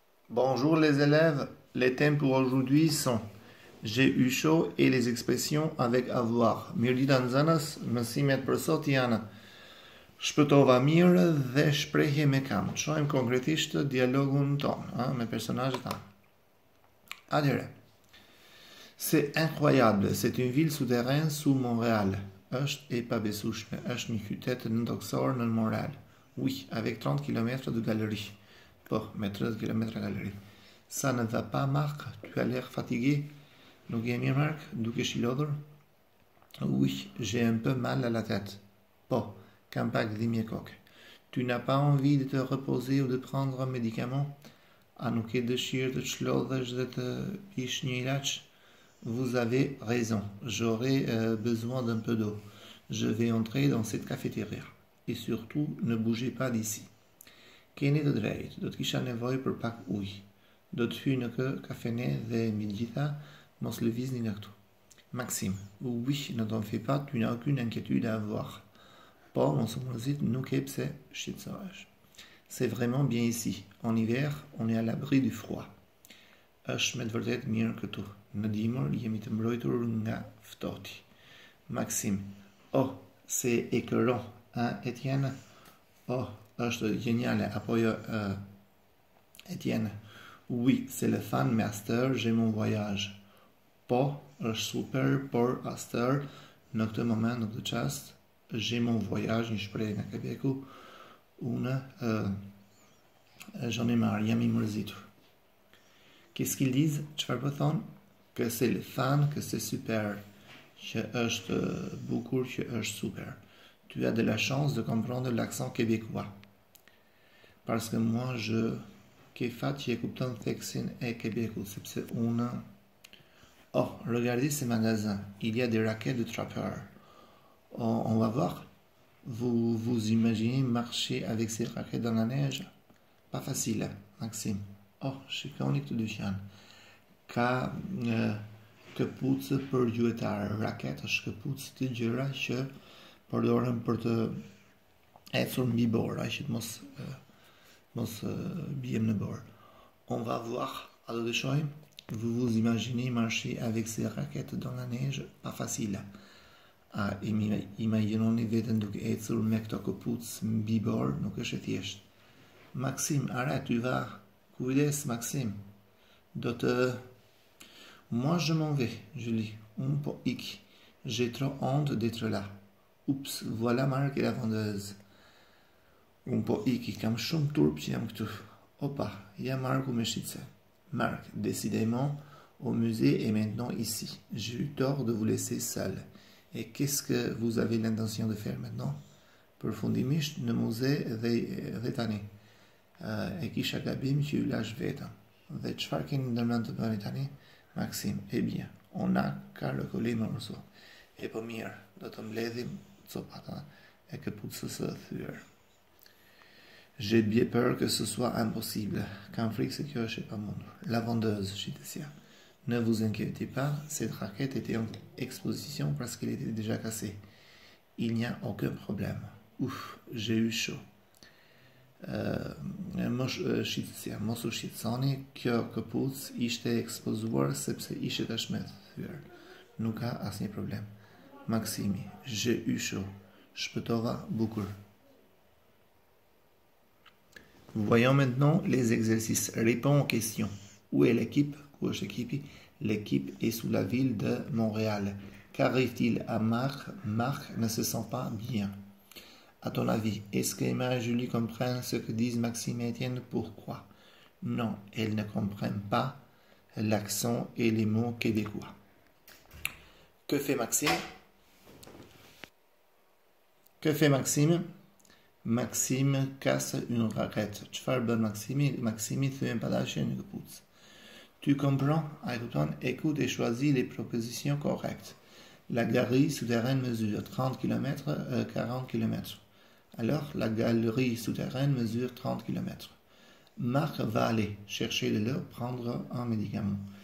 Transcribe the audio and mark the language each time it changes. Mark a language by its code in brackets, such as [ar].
[fr] Bonjour les élèves, les thèmes pour aujourd'hui sont j'ai eu chaud et les expressions avec avoir. [sq] Mir ditën nxënës, mësimet për sot janë shpëtova mirë dhe shprehje me kam. Shohim konkretisht dialogun ton, me personazhet tanë. Atëherë, [fr] c'est incroyable, c'est une ville souterraine sous Montréal. [sq] Është e pabesueshme, është një qytet nëntoksor në Montréal. [fr] Oui, avec 30 km de galerie. Bon, mais 13 km galerie. Ça ne va pas, Marc? Tu as l'air fatigué? [sq] Nuk je mirë, Marc? Dukesh I lodhur? [fr] Oui, j'ai un peu mal à la tête. [sq] Po, kam pak dhimbje koke. [fr] Tu n'as pas envie de te reposer ou de prendre un médicament? [sq] A nuk ke dëshirë të çlodhesh dhe të pish një ilaç? [fr] Vous avez raison, j'aurai besoin d'un peu d'eau. Je vais entrer dans cette cafétéria. Et surtout, ne bougez pas d'ici. [sq] Keni të drejtë, do të kisha nevojë për pak ujë. Do të hyj në kafene dhe megjithatë, mos lëvizni nga këtu. [fr] Maxime, oui, ne t'en fais pas, tu n'as aucune inquiétude à avoir. [sq] Po, mos u mërzit, nuk e pse shqetësohesh. [fr] C'est vraiment bien ici. En hiver, on est à l'abri du froid. [sq] Është me të vërtet mirë këtu. Në dimër jemi të mbrojtur nga ftohti. [fr] Maxime, oh, c'est écœurant, hein, Étienne? [sq] Oh, është génial, apo jo, Étienne? [fr] Oui, c'est le fan master, j'ai mon voyage. [sq] Po, është super, por aster, në këtë moment, në këtë çast, [fr] j'ai mon voyage, [sq] një shprehje nga Québecu, unë [fr] j'en ai marre, [sq] jam I mërzitur. [fr] Qu'est-ce qu'ils disent? [sq] Çfarë po thonë? [fr] Que c'est le fan, que c'est super, [sq] që është bukur, që është super. [fr] Tu as de la chance de comprendre l'accent québécois. Parce que moi, [sq] ke fat që e kupton theksin e Québécout, sepse unë... [fr] Oh, regardez ces magasins. Il y a des raquettes de trappeurs. On va voir. Vous imaginez marcher avec ces raquettes dans la neige? Pas facile, Maxime. [sq] Oh, shikoni këtë dyqan. Ka këpucë për gjuetarë. Raket është këpucë të gjëra që përdoren për të ecur mbi borë, që të mos bijem në borë. [fr] On va voir, [sq] a do të shohim? [fr] Vous vous imaginez marcher avec ces raquettes dans la neige? Pas facile. [sq] Imaginoni veten duke ecur me këto këpucë mbi borë, nuk është e thjeshtë. [fr] Maxime, arrête, tu vas. [sq] Kujdes, Maxime. [fr] Moi, je m'en vais, Julie. [sq] Unë po ik. [fr] J'ai trop honte d'être là. Oups, voilà Marc et la vendeuse. [sq] Unë po ik, kam shumë turp që jam këtu. Opa, jam Marku me shitse. [fr] Marc, décidément, au musée est maintenant ici. J'ai eu tort de vous laisser seul. Et qu'est-ce que vous avez l'intention de faire maintenant? [sq] Përfundimisht në muze dhe tani. E kisha gabim që ju lash vetëm. Dhe çfarë keni ndërmend të bëni tani? [fr] Maxime, eh bien, on a qu'à recoller le morceau. [sq] E po mirë, do të mbledhim copata e këpucës së thyer. [fr] J'ai bien peur que ce soit impossible. [sq] Kam frikë se kjo është e pamundur. [fr] La vendeuse, [sq] shitësia. [fr] Ne vous inquiétez pas, cette raquette était en exposition parce qu'elle était déjà cassée. Il n'y a aucun problème. Ouf, j'ai eu chaud. [sq] Shitësia, mos u shqetësoni, kjo këpucë ishte ekspozuar sepse ishte tashmë thyer. Nuk ka asnjë problem. Maximi, [fr] j'ai eu chaud. [sq] Shpëtova bukur. [fr] Voyons maintenant les exercices. Réponds aux questions. Où est l'équipe? Où est l'équipe? L'équipe est sous la ville de Montréal. Qu'arrive-t-il à Marc? Marc ne se sent pas bien. À ton avis, est-ce que Emma et Julie comprennent ce que disent Maxime et Étienne? Pourquoi? Non, elles ne comprennent pas l'accent et les mots québécois. Que fait Maxime? Que fait Maxime? Maxime casse une raquette. [sq] Çfarë bën Maximi? Maximi thyen padashje një këpucë. [fr] Tu comprends? Écoute et choisis les propositions correctes. La galerie souterraine mesure 30 km, 40 km. Alors, la galerie souterraine mesure 30 km. Marc va aller chercher de l'eau, prendre un médicament.